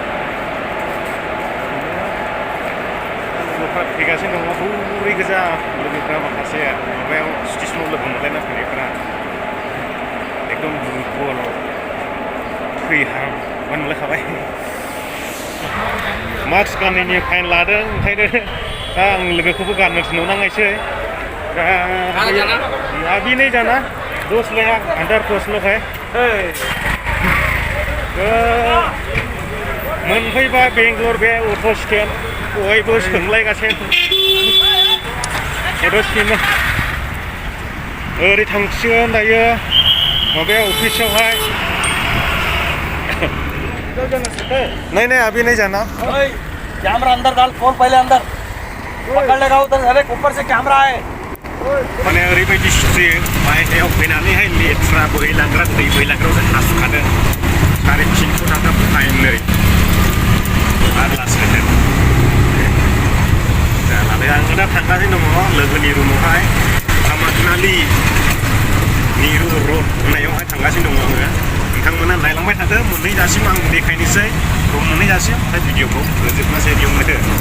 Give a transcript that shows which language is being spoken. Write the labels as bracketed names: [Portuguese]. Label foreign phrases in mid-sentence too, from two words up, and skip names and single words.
[Bodo] लोगोफ्रा फैगासिनो दङ हरै गोजा लोगोफ्रा माखासे माबायाव स्टेसनाव लोगो मोनलायना फैनायफ्रा एकदम दुरबल थैहां मोनलायखाबाय मास्क गाननायनि फाइन लादों ओंखायनो दा आं लोगोखौबो गाननो थिनहरनांनायसै [Hindi] अभी नहीं जाना दोस्त लोग अंदर दोस्त लोग है [Bodo] मोनफैबाय बेंगलर बे अट' स्टेन्ड बयबो सोंलायगासिनो अट' स्टेन्ड ओरै थांसिगोन दायो माबाया अफिसावहाय [Hindi] नहीं अभी नहीं जाना कैमरा अंदर डाल फोन पहले अंदर पकड़ लेगा उधर अरे ऊपर से कैमरा है [Bodo] माने ओरैबायदि सुयो बाहेरायाव फैनानैहाय लेथ्रा बोहैलांग्रा दै बोहैलांग्रायाव हासुखादों 350 थाखा फाइन नै आरो लासैनो जालालै आङो दा थांगासिनो दङ लोगोनि रुमावहाय कामाख्यालि निरु रड होननायावहाय थांगासिनो दङ आङो नोंथांमोना नायलांबाय थादो मोनहैजासिम आं देखायनोसै रुम मोनहैजासिम ओमफ्राय भिडिअखौ फोजोबनोसै बेयावनो